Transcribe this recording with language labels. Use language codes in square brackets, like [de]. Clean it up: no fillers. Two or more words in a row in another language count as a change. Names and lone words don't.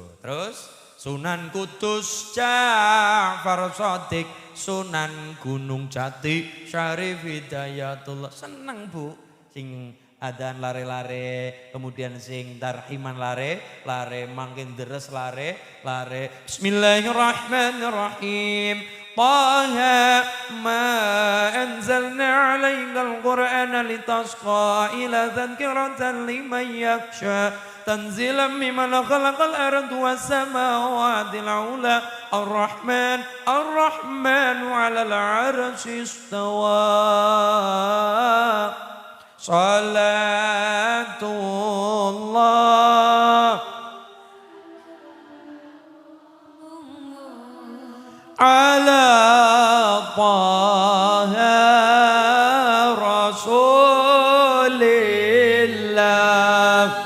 [jv] Terus Sunan Kudus Ja'far Shadiq, Sunan Gunung Jati Syarif Hidayatullah. Seneng Bu sing adzan lare-lare, kemudian sing tarhiman lare mangkin deres lare. [ar] Bismillahirrahmanirrahim. طه ما أنزلنا عليك القرآن لتشقى إلا تذكرة لمن يخشى تنزيلا ممن خلق الأرض والسماوات العلى الرحمن على العرش استوى. صلاة الله على طه رسول الله.